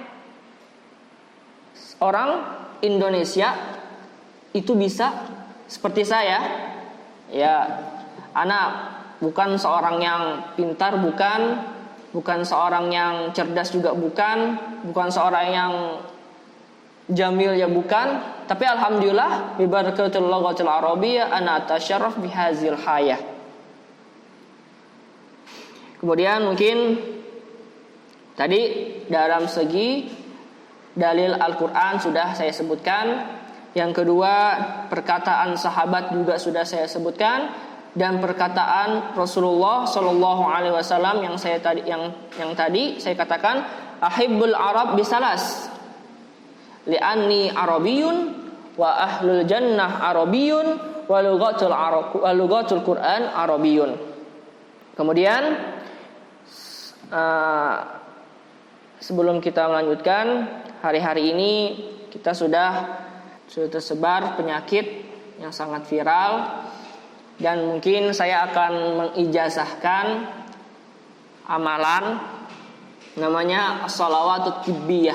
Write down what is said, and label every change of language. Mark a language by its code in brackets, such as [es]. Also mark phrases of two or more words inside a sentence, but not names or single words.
[id] Orang Indonesia itu bisa seperti saya. Ya, anak bukan seorang yang pintar, bukan seorang yang cerdas juga bukan seorang yang jamil ya bukan, tapi [ar] الحمد لله ببركة اللغة العربية أنا أتشرف بهذه الحياة. [id] Kemudian mungkin tadi dalam segi dalil Al-Qur'an sudah saya sebutkan. Yang kedua, perkataan sahabat juga sudah saya sebutkan, dan perkataan Rasulullah [ar] صلى الله عليه وسلم [id] yang tadi saya katakan, [ar] أحب العرب بثلاث لأني عربي وأهل الجنة عربي ولغة القرآن عربي. [id] Kemudian sebelum kita melanjutkan, hari-hari ini kita sudah tersebar penyakit yang sangat viral, dan mungkin saya akan mengijazahkan amalan namanya sholawat tibbiyah.